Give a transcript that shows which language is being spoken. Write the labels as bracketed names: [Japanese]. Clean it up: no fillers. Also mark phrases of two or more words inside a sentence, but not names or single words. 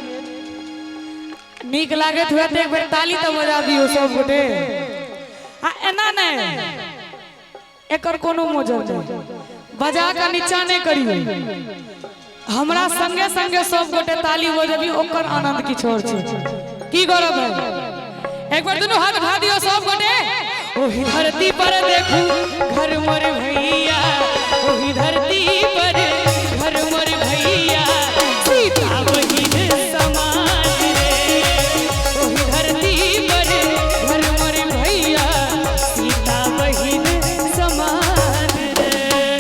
[Maithili] नीक लागत हुए तो एक बेर ताली तो बजा दियो सब गोटे। आ एना नहीं, एकर कोनो मोजर नहीं, बजा के नीचा नहीं करियो। हमरा संगे संगे सब गोटे ताली बजबी, ओकर आनंद किछ और छै। की गौरव है। एक बार दोनों हाथ उठा दियो सब गोटे। ओही धरती पर देखू घर मर भैया, ओही धरती पर घर मर भैया, सीता बहिन समान रे। ओही धरती पर घर मर भैया, सीता बहिन समान रे।